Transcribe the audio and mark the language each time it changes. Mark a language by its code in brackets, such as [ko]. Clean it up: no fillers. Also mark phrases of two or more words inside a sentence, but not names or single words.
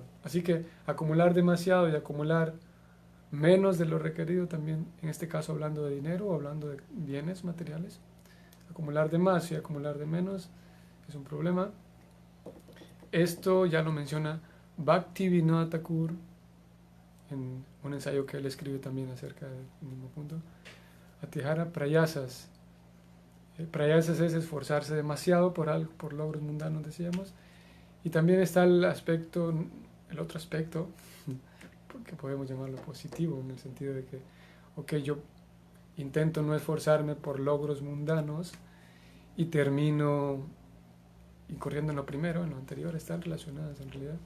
[es] Así que acumular demasiado y acumular menos de lo requerido también, en este caso hablando de dinero o hablando de bienes materiales, acumular de más y acumular de menos es un problema. Esto ya lo menciona Bhaktivinoda Thakur en un ensayo que él escribe también acerca del mismo punto. [sa] Atihara prayasas. [es] Prayasas es esforzarse demasiado por logros mundanos, decíamos. Y también está el otro aspecto, que podemos llamarlo positivo, en el sentido de que, ok, yo intento no esforzarme por logros mundanos y termino incurriendo en lo primero, en lo anterior, están relacionadas en realidad.